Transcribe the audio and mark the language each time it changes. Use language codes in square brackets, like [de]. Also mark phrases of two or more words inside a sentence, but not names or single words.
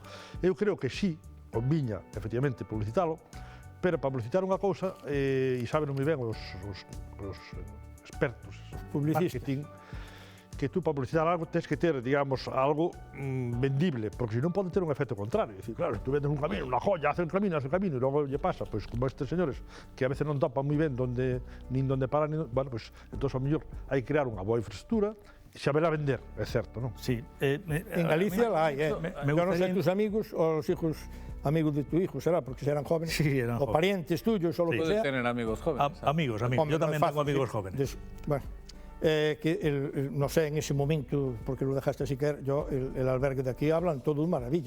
[gl] Eu creo que sí, conviña, efectivamente, publicitalo, pero para publicitar unha cousa, e saben moi ben os expertos, marketing, que tú para publicitar algo tens que ter, digamos, algo vendible, porque se non pode ter un efecto contrario. É dicir, claro, se tú vendes un camino, unha joya, [es] hace un camino, [gl] e logo lle pasa, pois, como estes señores, que a veces non topan moi ben nin donde paran, bueno, pois, entón, ao mellor, hai que crear unha boa infraestructura, e saberla vender, é certo, non? Sí. [es] En Galicia la hai, yo [gl] non sei [es] tus amigos, o los hijos amigos de tu hijo, será, porque serán jóvenes, sí, eran o parientes tuyos, o lo que sea. Pueden tener amigos jóvenes. Amigos, yo tamén tengo amigos jóvenes. Bueno. Que no sé, en ese momento, porque lo dejaste así caer, yo, el albergue de aquí hablan todos maravillas.